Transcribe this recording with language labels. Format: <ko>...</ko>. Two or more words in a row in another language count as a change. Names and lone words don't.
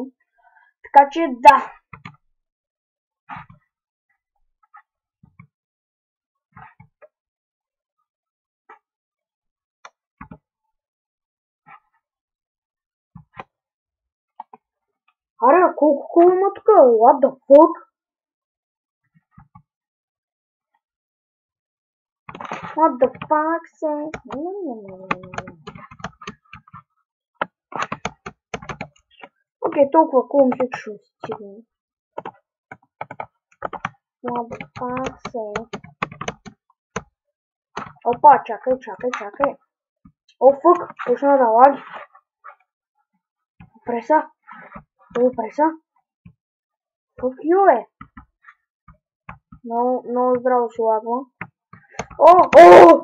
<bg>Така че да. Аре, колко кола има тук?</bg> <en>What the fuck? What the fuck, say?</en> <bg>Окей, толкова кола мисля, че ще стигне.</bg> <en>What the fuck, say?</en> <bg>Опа, чакай. О, фък, почна да лаги. Преса.</bg> <en>Fuck you, е.</en> <bg>Много здраво си лагва. О!</bg>